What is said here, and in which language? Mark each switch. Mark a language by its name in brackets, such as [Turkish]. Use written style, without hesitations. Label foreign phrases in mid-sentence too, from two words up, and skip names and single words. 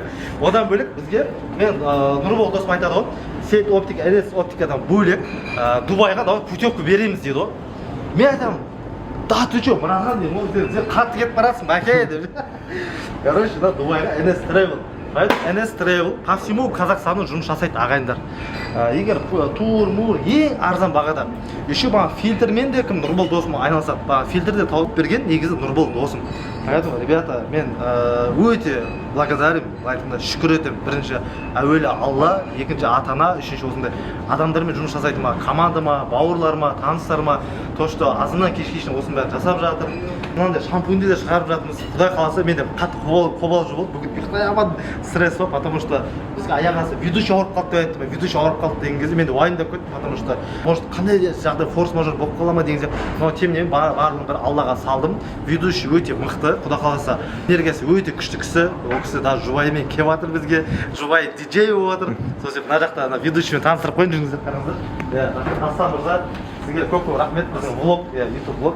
[Kazakh] Одан бөлек бізге мен Нұрбол досым айтады ғой, Сет Оптика, NS Оптикадан бөлек Дубайға да путевка береміз дейді ғой. Мен айтамын, [Russian] да ты чё, братан, [Kazakh] сен қатты кетіп барасың, мәке деп. Короче, да, Дубайға NS Travel. NS Travel [Russian] по всему [Kazakh] Қазақстану жұмыс жасайды ағайындар. Егер тур-мур ең арзан бағада. Еще маған фильтрмен де кім Нұрбол досым айналысады. Фильтрде тауып берген негізі Нұрбол досым. [Russian] Поэтому, ребята, [Kazakh] мен өте благодарен, айтқанда шүкір етемін. Бірінші әуелі Алла, екінші ата-ана, үшінші осындай адамдармен жұмыс жасайтын командама, бауырларыма, таныстарыма, [Russian] то что [Kazakh] азынан кешке шейін осының бәрін жасап жатыр. Мынандай шампуньді де шығарып жатырмыз. Құдай қаласа менде қатты қобалжу болды. Бүгін ұйықтай алмадым, стресс бар, [Russian] потому что [Kazakh] бізге аяқ асты ведущий ауырып қалды деп айтты. Ведущий ауырып қалды деген кезде менде уайымдап кеттім, [Russian] потому что может [Kazakh] қандай жағдай форс-мажор болып қала ма деген сияқты. [Russian] Но тем не менее [Kazakh] барлығын бір Аллаға салдым. Ведущий өте мықты, Құдай қаласа энергиясы өте күшті кісі. Ол кісі даже жұбайымен келіп жатыр бізге. Жұбай диджей болып жатыр. Сосын мына жақта ведущиймен таныстырып қойын жүріңіздер, қараңыздар. Асан мырза, сізге көп рахмет. Біздің влог, YouTube влог.